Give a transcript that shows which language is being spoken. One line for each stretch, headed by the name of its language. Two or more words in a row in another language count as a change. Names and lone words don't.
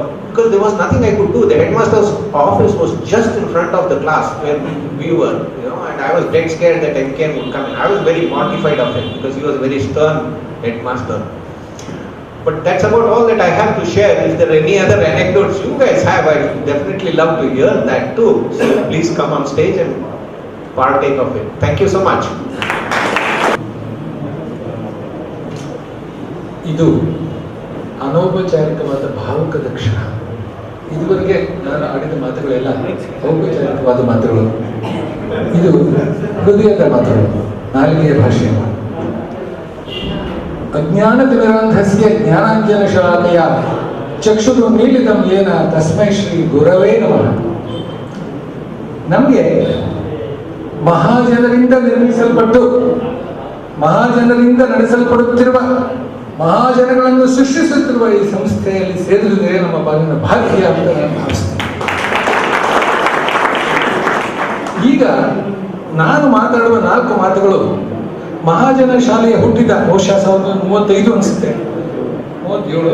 English: Because there was nothing I could do. The headmaster's office was just in front of the class where we were, and I was dead scared that MKN would come in. I was very mortified of him because he was a very stern headmaster. But that's about all that I have to share. If there are any other anecdotes you guys have, I'd definitely love to hear that too. So please come on stage and partake of it. Thank you so much.
Kannada: ಇದು ಅನೌಪಚಾರಿಕವಾದ ಭಾವುಕದ ಕ್ಷಣ. ಇದುವರೆಗೆ ನಾನು ಆಡಿದ ಮಾತುಗಳೆಲ್ಲ ಔಪಚಾರಿಕವಾದ ಮಾತುಗಳು. ಇದು ಹೃದಯದ ಮಾತುಗಳು, ನಾಲಿಗೆಯ ಭಾಷೆ.
Sanskrit: ಅಜ್ಞಾನತಿಮಿರಾಂಧಸ್ಯ ಜ್ಞಾನಾಂಜನಶಲಾಕಯ ಚಕ್ಷುರುನ್ಮೀಲಿತಂ ಯೇನ ತಸ್ಮೈ ಶ್ರೀ ಗುರವೇ ನಮಃ.
Kannada: ನಮಗೆ ಮಹಾಜನರಿಂದ ನಿರ್ಮಿಸಲ್ಪಟ್ಟು ಮಹಾಜನರಿಂದ ನಡೆಸಲ್ಪಡುತ್ತಿರುವ ಮಹಾಜನಗಳನ್ನು ಸೃಷ್ಟಿಸುತ್ತಿರುವ ಈ ಸಂಸ್ಥೆಯಲ್ಲಿ ಸೇರಿದರೆ ನಮ್ಮ ಪಾಲಿನ ಭಾಗ್ಯ ಅಂತ ನಾನು ಭಾವಿಸ್ತೇನೆ. ಈಗ ನಾನು ಮಾತಾಡುವ 4 ಮಾತುಗಳು ಮಹಾಜನ ಶಾಲೆಯ ಹುಟ್ಟಿದ ಬಹುಶಃ 1935 ಅನಿಸುತ್ತೆ, 37.